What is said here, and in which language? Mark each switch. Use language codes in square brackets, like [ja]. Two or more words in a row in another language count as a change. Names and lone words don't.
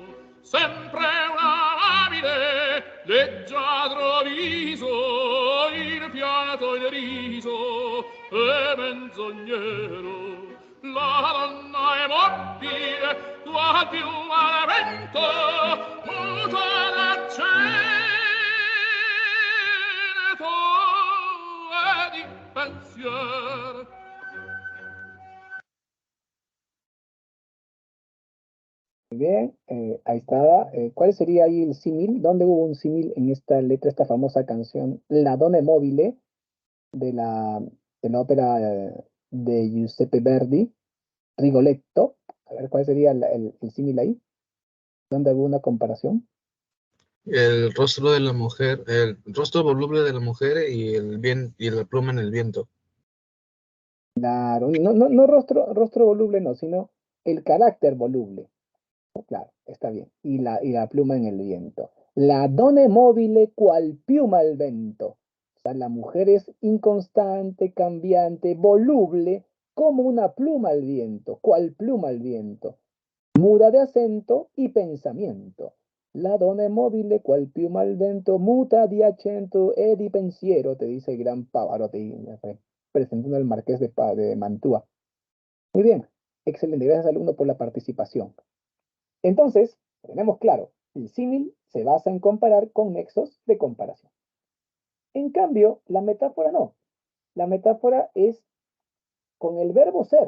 [it] Sempre una amabile, leggiadro viso, il pianto il riso e menzognero. La donna è mobile, qual piuma al vento, muta d'accento e di pensiero. [es] Muy bien, ahí estaba. ¿Cuál sería ahí el símil? ¿Dónde hubo un símil en esta letra, esta famosa canción, La Donna è mobile, de la ópera de Giuseppe Verdi, Rigoletto? A ver, ¿cuál sería el símil ahí? ¿Dónde hubo una comparación? El rostro de la mujer, el rostro voluble de la mujer y y la pluma en el viento. Claro, no rostro voluble, no, sino el carácter voluble. Claro, está bien. Y la pluma en el viento. [it] La donna mobile cual piuma al vento. [es] O sea, la mujer es inconstante, cambiante, voluble, como una pluma al viento, cual pluma al viento, muda de acento y pensamiento. [it] La donna mobile, cual pluma al vento, muta di accento e di pensiero, [es] te dice el gran Pavarotti, presentando al marqués de Mantua. Muy bien, excelente, gracias alumno por la participación. Entonces, tenemos claro, el símil se basa en comparar con nexos de comparación. En cambio, la metáfora no. La metáfora es con el verbo ser.